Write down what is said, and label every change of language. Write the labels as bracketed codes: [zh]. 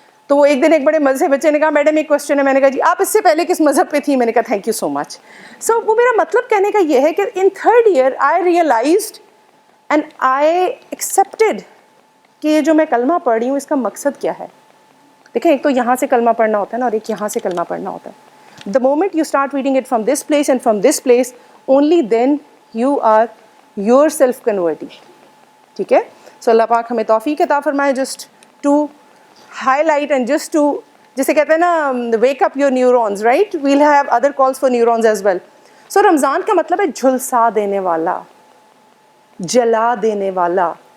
[ur] تو وہ ایک دن ایک بڑے مزے سے بچے نے کہا میڈم ایک کوشچن ہے. میں نے کہا جی آپ اس سے پہلے کس مذہب پہ تھی؟ میں نے کہا [en] Thank you so much. [ur] سو وہ میرا مطلب کہنے کا یہ ہے کہ [en] in 3rd year I realized and I accepted [ur] کہ یہ جو میں کلمہ پڑھ رہی ہوں اس کا مقصد کیا ہے. دیکھیں ایک تو یہاں سے کلمہ پڑھنا ہوتا ہے نا، اور ایک یہاں سے کلمہ پڑھنا ہوتا ہے. [en] The moment you start reading it from this place and from this place, only then you are yourself converting. [ur] ٹھیک ہے. سو اللہ پاک ہمیں توفیق عطا فرمائے [en] just to high light and just, [ur] جسے کہتے ہیں نا [en] Wake up your neurons, right? Well have other calls for neurons as well. [ur] سو رمضان کا مطلب ہے جھلسا دینے والا، جلا دینے والا.